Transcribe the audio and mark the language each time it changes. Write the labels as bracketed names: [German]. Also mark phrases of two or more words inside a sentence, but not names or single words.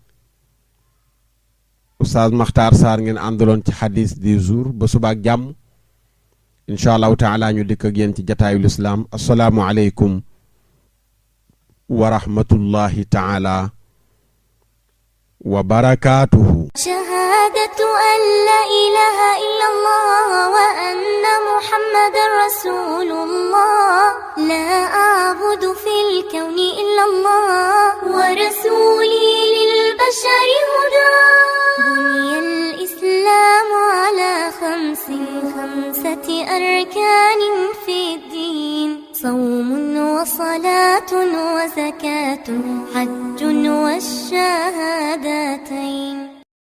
[Wolof] Oustaz Makhtar Sarr ngeen àndaloon ci xadis [French] du jour [Wolof] ba subaak jàmm [Arabic] إن شاء الله تعالى [Wolof] ñu dikk ak yéen ci jataayul islaam [Arabic] السلام عليكم ورحمة الله تعالى وبركاته. شهادة أن لا إله إلا الله وأن محمدا رسول الله لا أعبد في الكون إلا الله ورسولي للبشر هدى بني الإسلام على خمسة أركان في الدين صوم وصلاة وزكاة حج والشهادتين